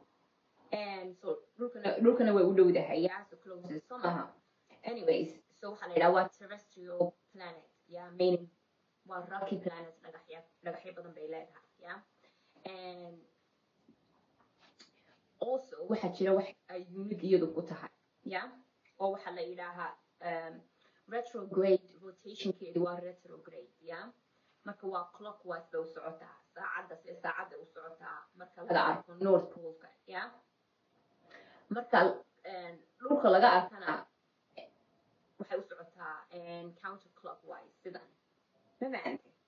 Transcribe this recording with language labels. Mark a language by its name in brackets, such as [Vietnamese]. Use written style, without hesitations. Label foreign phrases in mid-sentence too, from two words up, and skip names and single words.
[Somali] so dhulkana way u dhowdahay ya [English] so closest so [Somali] maaha anyways so waxaa la yidhaha waa [English] terrestrial planet [Somali] ya meaning waa [English] rocky planet [Somali] dhagaxyo badan bay leedahay ya and also waxaa jira wax ay unique iyadu ku tahay ya oo waxaa la yidhaahaa retrograde rotationkeedu waa retrograde ya marka waa clockwise bay u socotaa saacadda u socotaa marka laga arko north poleka ya marka dhulka laga arkana waxay u socotaa [English] counter clockwise [Somali] sidan mafahante